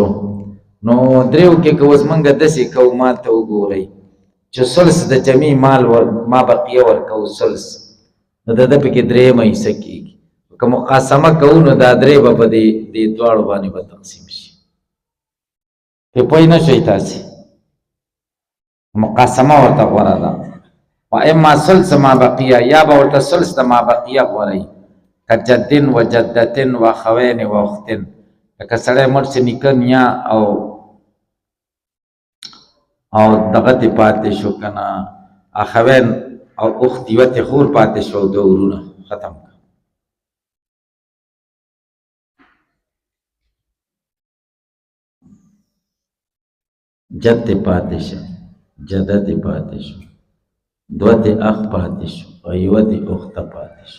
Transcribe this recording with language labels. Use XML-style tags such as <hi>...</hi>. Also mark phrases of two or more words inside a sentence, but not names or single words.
<ps>نو دریو کې که اوس موږ داسې کوو، مال ته وګورئ چې سلس د جمعي مال</ps> <ar>ما بقیه</ar> <ps>ورکوو سلس، نو د ده پکې درېیمه حصه کېږي. که مقاسمه کوو نو دا درې به په دې دواړو باندې به تقسیم شي. پې پوه نه شئ تاسې؟ مقاسمه ورته غوره ده.</ps> <ar>و اما سلس ما بقیه،</ar> <ps>یا به ورته سلس د</ps> <ar>ما بقیه</ar> <ps>غوره که</ps> <ar>جدین و جدتین و اخوین و اختین.</ar> <ps>لکه سړی مړ شي، نیکه نیا او دغه تې پاتې شو که نه، اخوین او اخت یوه تې خور پاتې شو، او دوه ورونه ختم کړه. جد تې پاتې شو، جده تې پاتې شو، دوه تې اخ پاتې شو، او یوه تې اخته پاتې شو.</ps>